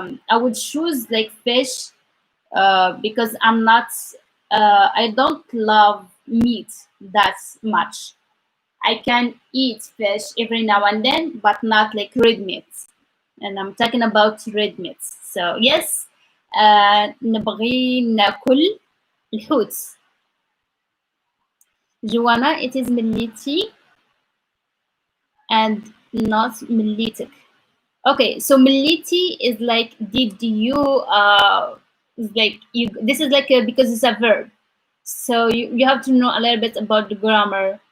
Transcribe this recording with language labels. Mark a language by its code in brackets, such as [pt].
[en] I would choose like fish, because I don't love meat that much. I can eat fish every now and then, but not like red meat. And I'm talking about red meats. So yes, [ar] نبغي ناكل الحوت. [en] Joanna, it is مليتي and not مليتك. Okay, so مليتي is like, did you, is like you. This is like because it's a verb. So you have to know a little bit about the grammar.